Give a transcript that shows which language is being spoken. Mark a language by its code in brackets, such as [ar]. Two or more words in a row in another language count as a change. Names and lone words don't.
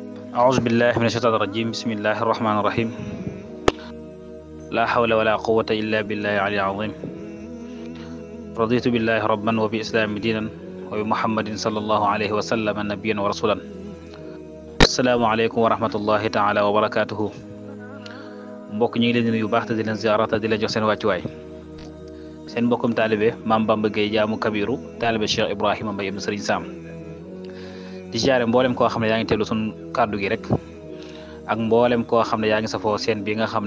[ar] أعوذ بالله من الشيطان الرجيم بسم الله الرحمن الرحيم لا حول ولا قوة إلا بالله العلي العظيم رضيت بالله ربا وبإسلام دينا وبمحمد صلى الله عليه وسلم نبيا ورسولا السلام عليكم ورحمة الله تعالى وبركاته [wo] mbokk ñi ngi leen di nuyu baax te di leen ziarata di leen jox seen wàccuwaay seen mbokkum taalibe Mame Bamba Gueye jaamu kabiru taalibe Cheikh Ibrahima Mbaye ibn Serigne Sam di ziare mboolem koo xam ne yaa ngi teewlu suñ kàddu gi rek ak mboolem koo xam ne yaa ngi safoo seen bi nga xam